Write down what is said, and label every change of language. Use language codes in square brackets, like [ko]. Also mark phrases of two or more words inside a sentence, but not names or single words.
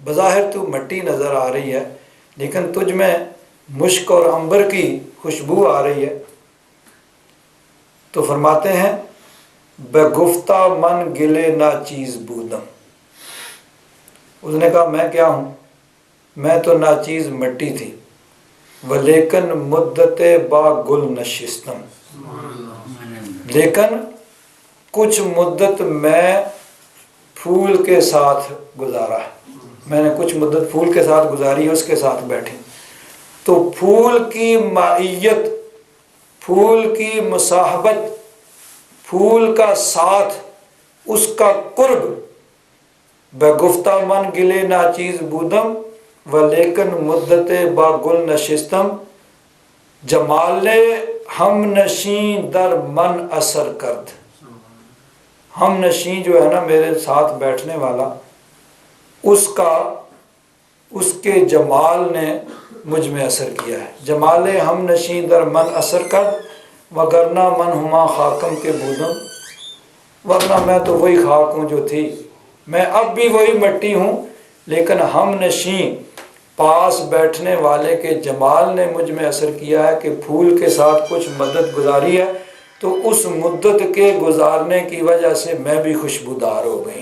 [ur] بظاہر تو مٹی نظر آ رہی ہے لیکن تجھ میں مشک اور عنبر کی خوشبو آ رہی ہے۔ تو فرماتے ہیں [fa] بگفتہ من گلے نا چیز بودم، [ur] اس نے کہا میں کیا ہوں، میں تو ناچیز مٹی تھی، [fa] ولیکن مدت با گل نشستم، [ur] لیکن کچھ مدت میں پھول کے ساتھ گزارا ہے، میں نے کچھ مدت پھول کے ساتھ گزاری، اس کے ساتھ بیٹھی۔ تو پھول کی معیت، پھول کی مصاحبت، پھول کا ساتھ، اس کا قرب، [fa] بگفتہ من گلے ناچیز بودم ولیکن مدت با گل نشستم، جمال ہم نشیں در من اثر کرد، [ur] ہم نشیں جو ہے نا میرے ساتھ بیٹھنے والا، اس کے جمال نے مجھ میں اثر کیا ہے۔ [fa] جمال ہم نشیں در من اثر کرد وگرنہ من ہما خاکم کے بودم، [ur] ورنہ میں تو وہی خاک ہوں جو تھی، میں اب بھی وہی مٹی ہوں، لیکن ہم نشیں پاس بیٹھنے والے کے جمال نے مجھ میں اثر کیا ہے کہ پھول کے ساتھ کچھ مدت گزاری ہے، تو اس مدت کے گزارنے کی وجہ سے میں بھی خوشبودار ہو گئی۔